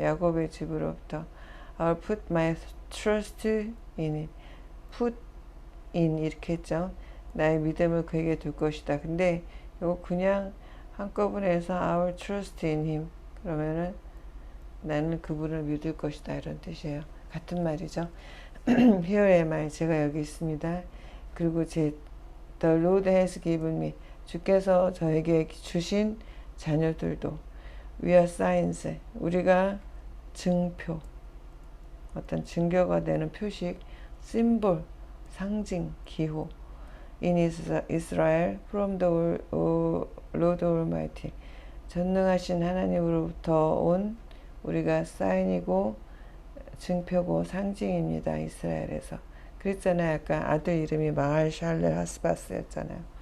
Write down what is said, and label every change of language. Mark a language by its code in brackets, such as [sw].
[ko] 야곱의 집으로부터. [en] I'll put my trust in it. put in [ko] 이렇게 했죠. 나의 믿음을 그에게 둘 것이다. 근데 이거 그냥 한꺼번에 해서 [en] I'll trust in him. [ko] 그러면은 나는 그분을 믿을 것이다. 이런 뜻이에요. 같은 말이죠. [en] Here am I. [ko] 제가 여기 있습니다. 그리고 [en] The Lord has given me. [ko] 주께서 저에게 주신 자녀들도 [en] We are signs. [ko] 우리가 증표. 어떤 증거가 되는 표식, symbol, 상징, 기호. [en] In Israel, from the Lord Almighty. [ko] 전능하신 하나님으로부터 온 우리가 사인이고 증표고 상징입니다. 이스라엘에서. 그랬잖아요. 아까 아들 이름이 마할 샬레 하스바스였잖아요.